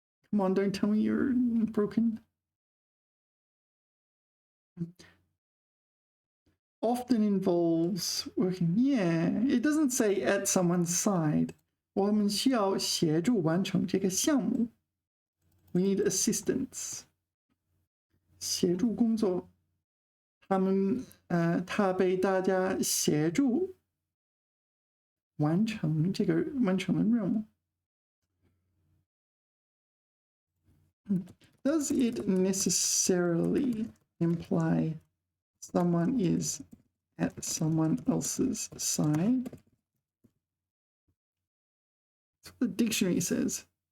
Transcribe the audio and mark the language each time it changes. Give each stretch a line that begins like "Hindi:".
English: Come on, don't tell me you're broken. Often involves working. Yeah, it doesn't say at someone's side.
Chinese: 我们需要协助完成这个项目。
English: We need assistance.
Chinese: 协助工作。他被大家协助完成了任务。
English: Does it necessarily imply someone is at someone else's side? That's what the dictionary says.